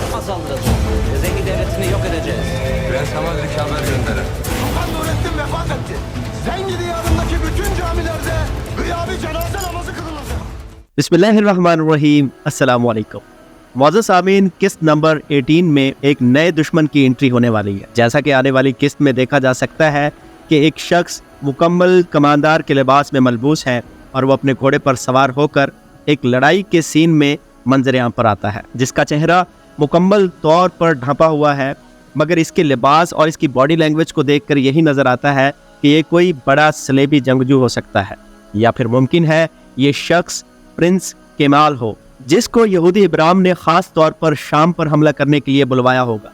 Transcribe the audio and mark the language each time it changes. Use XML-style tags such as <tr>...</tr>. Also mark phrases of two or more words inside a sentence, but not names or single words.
<tr>saldıracak ve Zengi devletini yok edeceğiz. Prens Hamadrik'e haber gönderin. Sultan Nurettin vefat etti. Zengi diyarındaki bütün camilerde gıyabi cenaze namazı kılınacak.</tr> <ar>بسم الله الرحمن الرحيم السلام عليكم.</ar> <ur>معزز سامعین، قسط نمبر 18 میں ایک نئے دشمن کی انٹری ہونے والی ہے. جیسا کہ آنے والی قسط میں دیکھا جا سکتا ہے کہ ایک شخص مکمل کمانڈر کے لباس میں ملبوس ہے اور وہ اپنے گھوڑے پر سوار ہو کر ایک لڑائی کے سین میں منظر عام پر آتا ہے، جس کا چہرہ مکمل طور پر ڈھانپا ہوا ہے، مگر اس کے لباس اور اس کی</ur> <en>body language</en> <ur>کو دیکھ کر یہی نظر آتا ہے کہ یہ کوئی بڑا صلیبی جنگجو ہو سکتا ہے، یا پھر ممکن ہے یہ شخص پرنس کمال ہو، جس کو یہودی ابراہیم نے خاص طور پر شام پر حملہ کرنے کے لیے بلوایا ہوگا.</ur>